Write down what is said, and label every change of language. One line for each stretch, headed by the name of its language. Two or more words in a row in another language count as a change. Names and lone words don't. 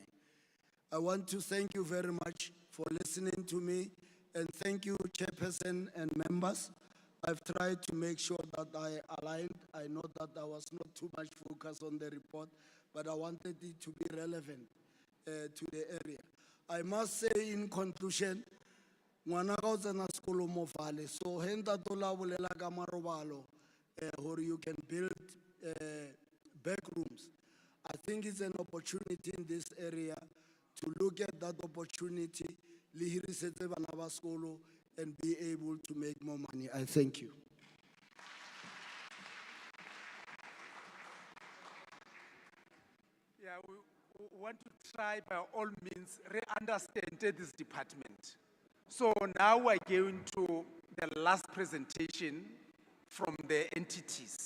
English: I want to thank you very much for listening to me, and thank you, Chairperson and members. I've tried to make sure that I aligned. I know that I was not too much focused on the report, but I wanted it to be relevant to the area. I must say in conclusion,
Tswana: ngwana ka o tsena sekolo mo Vale, so he ntate o la bolela ka marobalo, gore
English: you can build back rooms. I think it's an opportunity in this area to look at that opportunity,
Tswana: le hirisetse bana ba sekolo,
English: and be able to make more money. I thank you. Yeah, we want to try by all means re-understand this department. So now we're going to the last presentation from the entities.